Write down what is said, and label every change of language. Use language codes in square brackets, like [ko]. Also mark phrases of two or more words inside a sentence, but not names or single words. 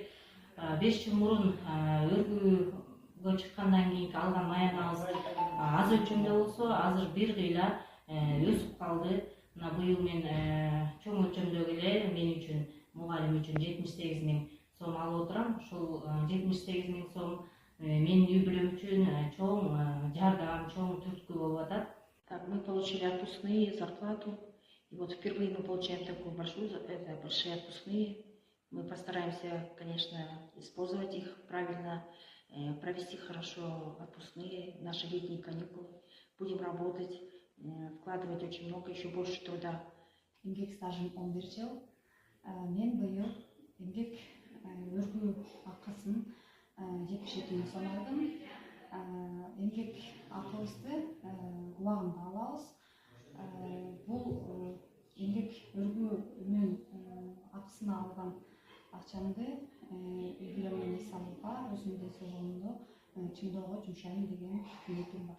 [ky] 5 жыл мурун өргүүгө чыккандан кийинки алган маянабыз аз өлчөмдө болсо, азыр бир кыйла өсүп калды. Мына быйыл мен чоң өлчөмдөгү эле мен үчүн, мугалим үчүн 78 000 сом алып отурам. Ушул 78 000 сом менин үй бүлөм үчүн чоң жардам, чоң түрткү болуп атат. [ru] Так, мы получили отпускные, зарплату. И вот впервые мы получаем такую большие отпускные. Мы постараемся, конечно, использовать их правильно, провести хорошо отпускные, наши летние каникулы. Будем работать, вкладывать очень много, еще больше труда. [ky] Эмгек стажым 11 жыл. Мен быйыл эмгек өргүү акысын 72 000 сом алдым. Эмгек акыбызды убагында алабыз. Бул эмгек өргүүнүн акысына алган акчамды үй бүлөмдүн эс алууга, өзүмдүн эс алуумду чыңдоого жумшайм деген ниетим бар.